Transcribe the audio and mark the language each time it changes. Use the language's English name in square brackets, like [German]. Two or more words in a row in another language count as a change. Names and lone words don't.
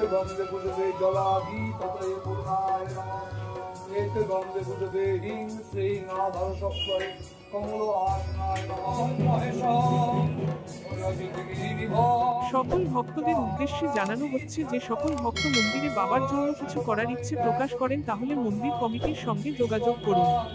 [Sanskrit] गंधे पुष्पे जलाधिपतये पूर्णाय नमः एते गंधे पुष्पे ह्रीं श्रीं आधारशक्तये कमल आसनाय नमः महेशं [Bangla] সকল ভক্তদের উদ্দেশ্যে জানানো হচ্ছে যে সকল ভক্ত মন্দিরে বাবার জন্য কিছু করার ইচ্ছে প্রকাশ করেন তাহলে মন্দির কমিটির সঙ্গে যোগাযোগ করুন।